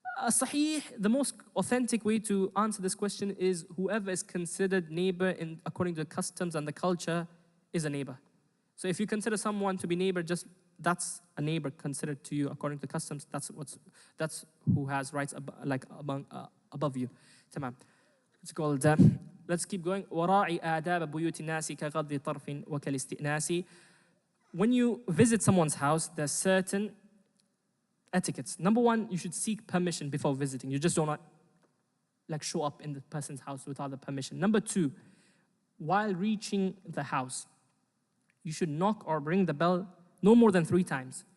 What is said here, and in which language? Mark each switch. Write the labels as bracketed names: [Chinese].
[English] Sahih, the most authentic way to answer this question is whoever is considered neighbor according to the customs and the culture is a neighbor. So if you consider someone to be neighbor, that's a neighbor considered to you according to customs. That's who has rights above you. [Arabic] تمام. [English] It's called. Let's keep going. [Arabic] وراعي آداب بيوت الناس كغض طرف وكالاستئناس. [English] When you visit someone's house, there's certain etiquettes. Number one, you should seek permission before visiting. You just do not show up in the person's house without the permission. Number two, while reaching the house, you should knock or ring the bell no more than 3 times.